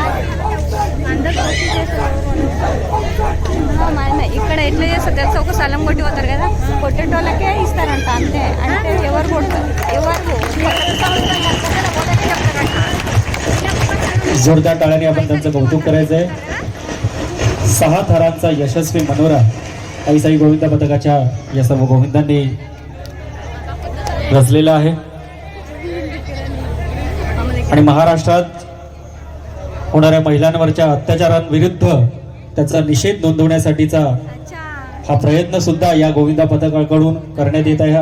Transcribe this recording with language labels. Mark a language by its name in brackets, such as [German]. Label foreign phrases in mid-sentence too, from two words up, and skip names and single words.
[Telugu] అందరూ ఇక్కడ ఎట్లా చేస్తారు తెలుసా? ఒక స్థలం కొట్టి పోతారు కదా, కొట్టేటోళ్ళకే ఇస్తారంట అంతే. అంటే ఎవరు కొడతారు [Marathi] जोरदार टाळ्याने आपण त्यांचं कौतुक करायचंय. 6 थरांचा यशस्वी मनोरा आईसाई गोविंद पथकाच्या या सर्व गोविंदांनी रचलेला आहे आणि महाराष्ट्रात होणाऱ्या महिलांवरच्या अत्याचारांविरुद्ध त्याचा निषेध नोंदवण्यासाठीचा हा प्रयत्न सुद्धा या गोविंदा पथकाकडून करण्यात येत आहे.